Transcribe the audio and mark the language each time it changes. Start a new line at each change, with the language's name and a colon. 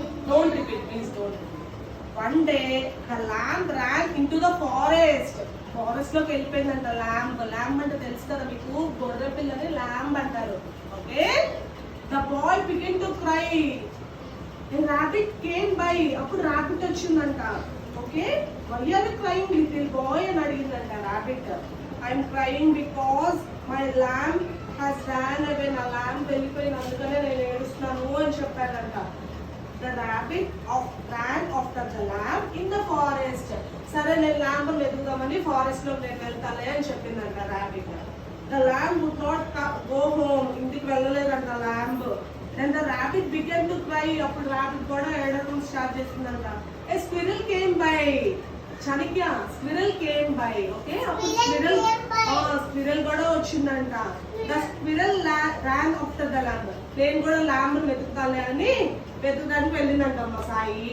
English: Don't repeat, please don't repeat. One day, the lamb ran into the forest.
Telugu: Forest లోకి వెళ్ళిపోయిందంట lamb. Lamb అంటే తెలుసు కదా మీకు, గొర్రె పిల్లని ల్యాంబ్ అంటారు.
English: Okay, the boy begin to cry. Rabbit came by.
Telugu: అప్పుడు రాబిట్ వచ్చిందంట. Okay,
English: why are you crying little boy
Telugu: అని అడిగిందంట rabbit.
English: I'm crying because my lamb has ran away.
Telugu: నా ల్యాంబ్ వెళ్ళిపోయింది, అందుకనే నేను ఏడుస్తున్నాను అని చెప్పాడంట.
English: The rabbit ran after the lamb in the forest.
Telugu: సరే నేను ల్యాంబ్ వెతుకుదామని ఫారెస్ట్ లో నేను వెళ్తాలే అని చెప్పిందంట rabbit.
English: The lamb would not go home.
Telugu: ఇంటికి వెళ్ళలేదంట lamb.
English: Then the rabbit began to cry.
Telugu: అప్పుడు రాబిట్ కూడా ఏడవడం స్టార్ట్ చేసిందంట.
English: A squirrel came by.
Telugu: Chanakya,
English: squirrel came by.
Telugu: Okay, అప్పుడు స్క్విరల్ కూడా వచ్చిందంట.
English: The squirrel ran after the lamb.
Telugu: నేను కూడా ల్యాంబ్ వెతుకుతాలే అని వెతుకడానికి వెళ్ళిందంట అమ్మ సాయి.